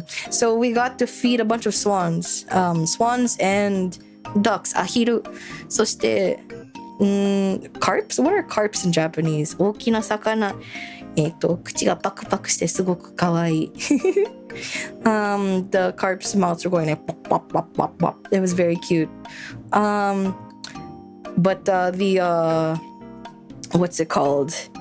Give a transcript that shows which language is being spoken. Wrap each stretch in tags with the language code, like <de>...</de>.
<en>So we got to feed a bunch of swans, swans and ducks, アヒル。</en> <ja>そして、</ja> <en>carps? What are carps in Japanese?</en> <ja>大きな魚。口がパクパクしてすごくかわいい。</ja> <en>The carps' mouths were going like pop, pop, pop, pop, pop. It was very cute. But the what's it called?</en>